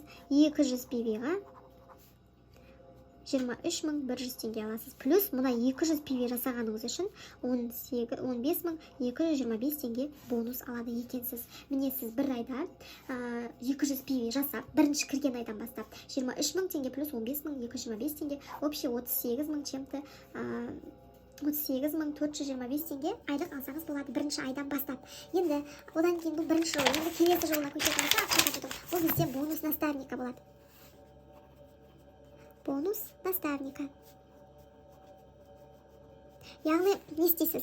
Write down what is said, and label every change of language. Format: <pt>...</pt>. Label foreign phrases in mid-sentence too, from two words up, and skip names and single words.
<kk>200 PV-ға 23100 теңге аласыз. Плюс мұна 200 PV жасағаныңыз үшін 15225 теңге бонус алады екенсіз. Міне сіз бір айда 200 PV жасап, бірінші кірген айдан бастап 23000 теңге плюс 15225 теңге,</kk> <ru>общий 38000 чем-то,</ru> <kk>38425 теңге айлық алсаңыз болады бірінші айдан бастап. Енді одан кейін бұл бірінші жол, енді келесі жолына көшетін болса, ақша табудың. Бұл бізде</kk> <ru>бонус наставника</ru> <kk>болады.</kk> <ru>Бонус наставника.</ru> <kk>Яғни не істейсіз?</kk>